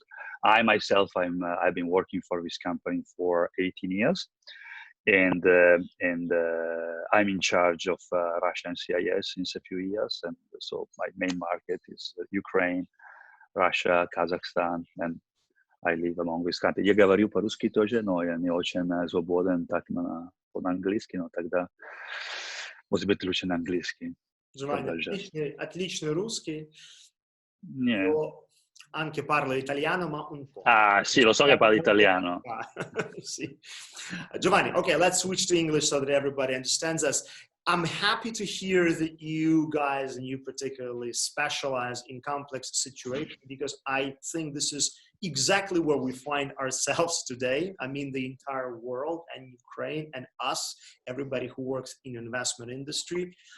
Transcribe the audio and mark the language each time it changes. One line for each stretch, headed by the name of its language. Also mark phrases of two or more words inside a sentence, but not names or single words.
English: I myself, I've been working for this company for 18 years, and I'm in charge of Russia and CIS since a few years. And so my main market is Ukraine, Russia, Kazakhstan, and I live among these countries.
Russian: Я говорю по-русски тоже, но я не очень свободен так по-английски, но тогда, может быть, лучше на английский. Giovanni, отличный rusский.
English: Yeah.
Italian: Anche parlo italiano, ma un po'. Ah, sì, lo so che parli italiano. Sì. Giovanni,
English: okay, let's switch to English so that everybody understands us. I'm happy to hear that you guys, and you particularly, specialize in complex situations, because I think this is exactly where we find ourselves today. I mean, the entire world and Ukraine and us, everybody who works in the investment industry.